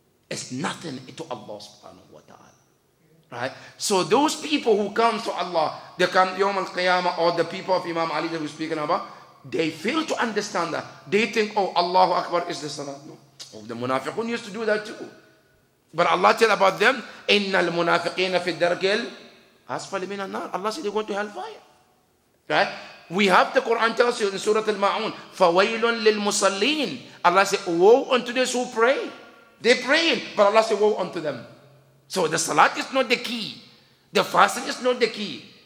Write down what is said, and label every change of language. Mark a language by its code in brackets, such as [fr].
[en] It's nothing to Allah subhanahu wa ta'ala. Right? So those people who come to Allah, they come Yawm al-Qiyamah, or the people of Imam Ali that we're speaking about, they fail to understand that. They think, oh, Allahu Akbar is the salat. No. Oh, the munafiqun used to do that too. But Allah tell about them, [ar] إِنَّ الْمُنَافِقِينَ فِي الدَّرْكِ الْأَسْفَلِ مِنَ النَّارِ. [en] Allah said they're going to hellfire. Right? We have the Quran tells you in Surah Al-Ma'un, [ar] فَوَيْلٌ لِلْمُصَلِّينَ. [en] Allah said, woe unto those who pray. They're praying, but Allah said, woe unto them. So the salat is not the key. The fasting is not the key.